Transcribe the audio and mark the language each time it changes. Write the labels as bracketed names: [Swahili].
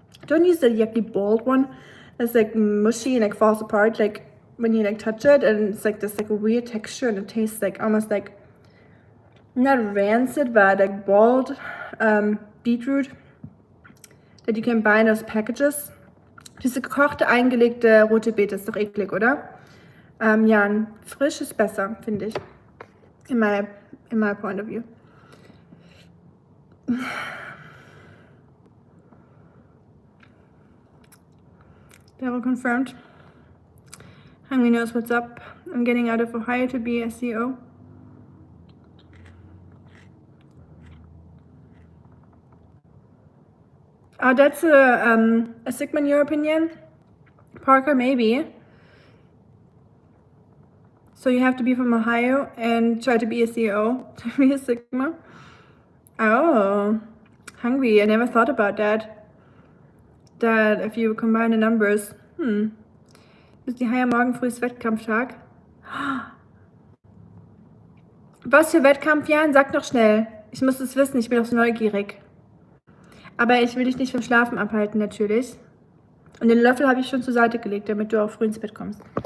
[English] Don't use the yucky boiled one. It's like mushy and like falls apart. Like when you like touch it, and it's like this like weird texture, and it tastes like almost like not rancid, but like boiled beetroot that you can buy in those packages. [German] Diese gekochte, eingelegte rote Beete ist doch eklig, oder? Ja, frisch ist besser, finde ich. [English] In my point of view. Double confirmed. Hungry knows what's up. I'm getting out of Ohio to be a CEO. Oh, that's a Sigma in your opinion? Parker, maybe. So you have to be from Ohio and try to be a CEO to be a Sigma? Oh, hungry. I never thought about that. That if you combine the numbers. [German] Ist die Haie morgen früh ist Wettkampftag? Was für Wettkampf, Jan? Sag doch schnell. Ich muss es wissen, ich bin auch so neugierig. Aber ich will dich nicht vom Schlafen abhalten, natürlich. Und den Löffel habe ich schon zur Seite gelegt, damit du auch früh ins Bett kommst.